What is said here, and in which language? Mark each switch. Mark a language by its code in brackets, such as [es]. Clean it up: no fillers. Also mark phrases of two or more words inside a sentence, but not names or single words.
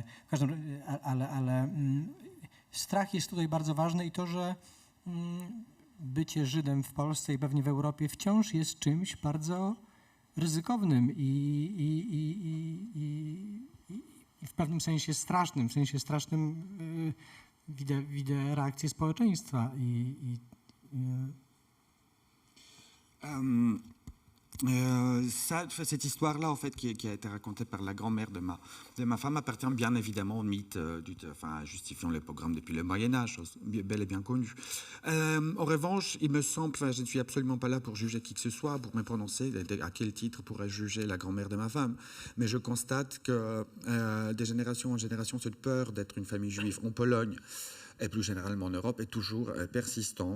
[pl] Ale strach jest tutaj bardzo ważny i to, że bycie Żydem w Polsce i pewnie w Europie wciąż jest czymś bardzo ryzykownym i w pewnym sensie strasznym. W sensie strasznym widzę reakcję społeczeństwa [fr] Cette histoire-là, en fait, qui a été racontée par la grand-mère de ma femme, appartient bien évidemment au mythe justifiant les pogroms depuis le Moyen-Âge, bel et bien connu. En revanche, il me semble, je ne suis absolument pas là pour juger qui que ce soit, pour me prononcer à quel titre pourrais-je juger la grand-mère de ma femme, mais je constate que de génération en génération, cette peur d'être une famille juive en Pologne, et plus généralement en Europe, est toujours persistante.